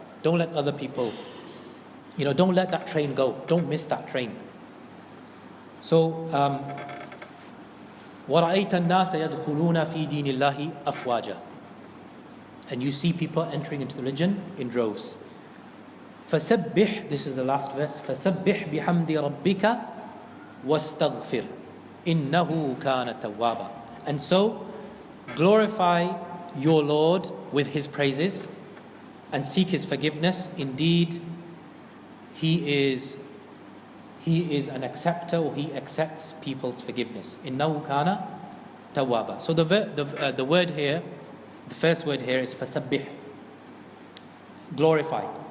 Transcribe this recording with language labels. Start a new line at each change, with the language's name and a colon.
English: Don't let other people, don't let that train go. Don't miss that train. So,
Arabic: وَرَأَيْتَ النَّاسَ يَدْخُلُونَ فِي دِينِ اللَّهِ أَفْوَاجًا.
English: And you see people entering into the religion in droves.
Arabic: فَسَبِّحْ,
English: this is the last verse,
Arabic: فَسَبِّحْ بِحَمْدِ رَبِّكَ وَاسْتَغْفِرْ إِنَّهُ كَانَ تَوَّابًا.
English: And so, glorify your Lord with His praises and seek His forgiveness. Indeed, He is an acceptor, or He accepts people's forgiveness.
Arabic: إِنَّهُ كَانَ تَوَّابًا.
English: So the word here, the first word here is فَسَبِّحْ, glorify.